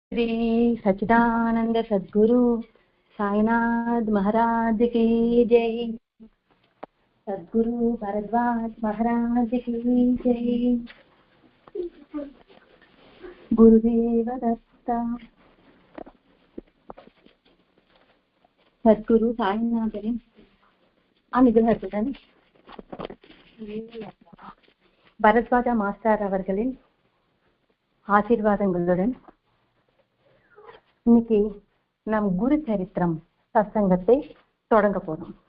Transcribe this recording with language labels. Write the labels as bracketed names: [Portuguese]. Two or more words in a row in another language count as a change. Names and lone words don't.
[Hindi] श्री सच्चिदानंद सद्गुरु साईनाथ महाराज की जय। सद्गुरु भरद्वाज महाराज की जय। गुरुदेव दत्ता। [Tamil] सद्गुरु சாய்நாதரின் அனுகிரகத்துடன் பரத்வாஜா மாஸ்டர் அவர்களின் ஆசீர்வாதங்களுடன் இன்னைக்கு நம் குரு சரித்திரம் சத்சங்கத்தை தொடங்க போறோம்.